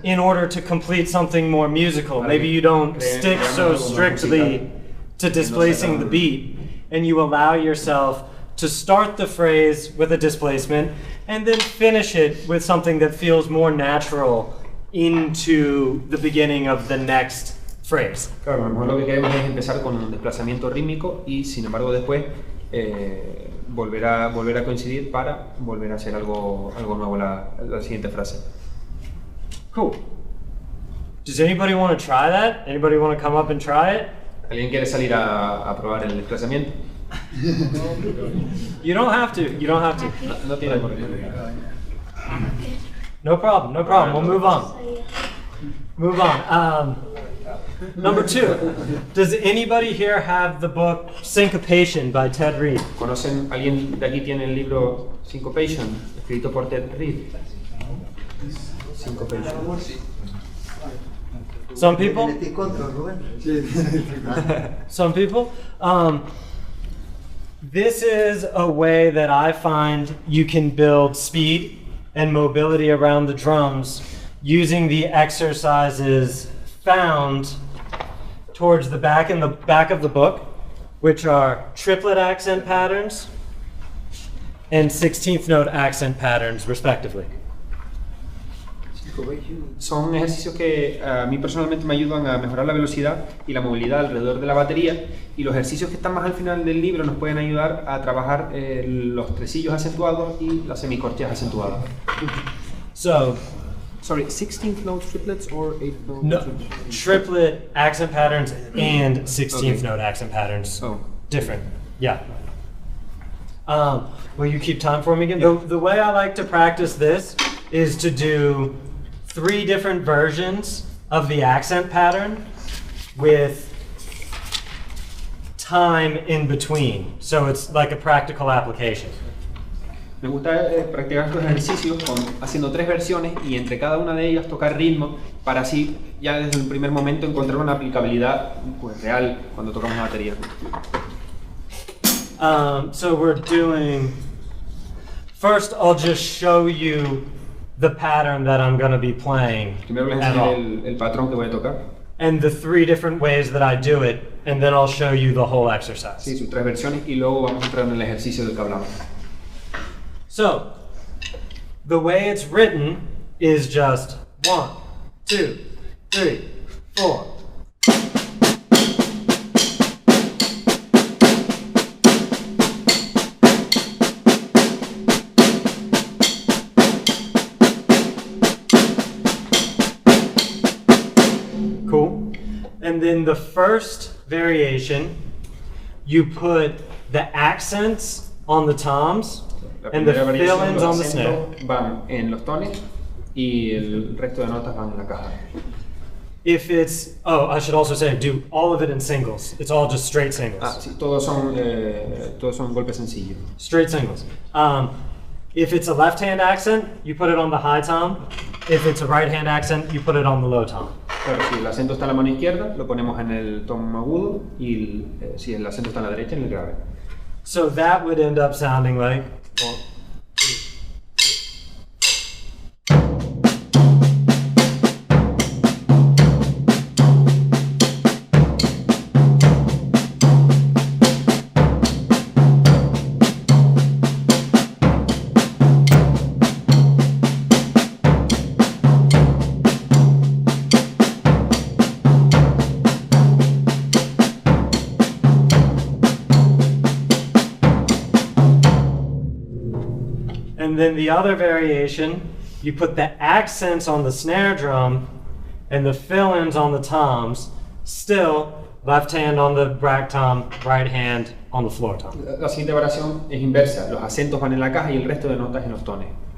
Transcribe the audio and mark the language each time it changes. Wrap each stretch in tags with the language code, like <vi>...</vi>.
<en>in order to complete something more musical. Maybe you don't stick so strictly to displacing the beat, and you allow yourself to start the phrase with a displacement and then finish it with something that feels more natural into the beginning of the next phrase.</en> <es>Claro, a lo mejor lo que queremos es empezar con un desplazamiento rítmico y sin embargo después volver a coincidir para volver a hacer algo nuevo la siguiente frase.</es> <en>Cool. Does anybody want to try that? Anybody want to come up and try it?</en> <es>¿Alguien quiere salir a probar el desplazamiento?</es> <en>You don't have to. You don't have to.</en> <es>No tiene por qué.</es> <en>No problem. No problem. We'll move on. Move on. Number 2. Does anybody here have the book Syncopation by Ted Reed?</en> <es>¿Conocen? ¿Alguien de aquí tiene el libro Syncopation, escrito por Ted Reed?</es> <en>Syncopation. Some people? Some people? This is a way that I find you can build speed and mobility around the drums using the exercises found towards the back of the book, which are triplet accent patterns and 16th note accent patterns, respectively.</en> <es>Son ejercicios que a mí personalmente me ayudan a mejorar la velocidad y la movilidad alrededor de la batería, y los ejercicios que están más al final del libro nos pueden ayudar a trabajar los tresillos acentuados y las semicorcheas acentuadas.</es> <en>So, Sorry, 16th note triplets or 8th note no, triplets? triplet accent patterns and 16th Okay. note accent patterns. Oh. Different. Yeah. Will you keep time for me again? The way I like to practice this is to do 3 different versions of the accent pattern with time in between. So it's like a practical application.</en> <es>Me gusta practicar estos ejercicios haciendo 3 versiones y entre cada una de ellas tocar ritmo para así ya desde el primer momento encontrar una aplicabilidad pues, real cuando tocamos la batería.</es> <en>So we're doing, first I'll just show you the pattern that I'm going to be playing</en> <es>Primero les</es> <en>at all.</en> <es>enseñaré el patrón que voy a tocar.</es> <en>And the 3 different ways that I do it, and then I'll show you the whole exercise.</en> <es>Sí, sus 3 versiones y luego vamos a entrar en el ejercicio del que hablamos.</es> <en>So, the way it's written is just 1, 2, 3, 4. Cool. And then the first variation, you put the accents on the toms</en> <es>La</es> <en>and the</en> <es>primera variación,</es> <en>fill-ins on the</en> <es>los</es> <en>snare.</en> <es>acentos van en los tones y el resto de notas van en la caja.</es> <en>If it's, oh, I should also say, do all of it in singles. It's all just straight singles.</en> <es>Ah, sí, todos son golpes sencillos.</es> <en>Straight singles. If it's a left-hand accent, you put it on the high tom. If it's a right-hand accent, you put it on the low tom.</en> <es>Claro, si el acento está en la mano izquierda, lo ponemos en el tono agudo y si el acento está en la derecha, en el grave.</es> <en>So that would end up sounding like 1, 2, 3. And then the other variation, you put the accents on the snare drum and the fill-ins on the toms. Still, left hand on the rack tom, right hand on the floor tom.</en> <es>La siguiente variación es inversa. Los acentos van en la caja y el resto de notas en los tones.</es>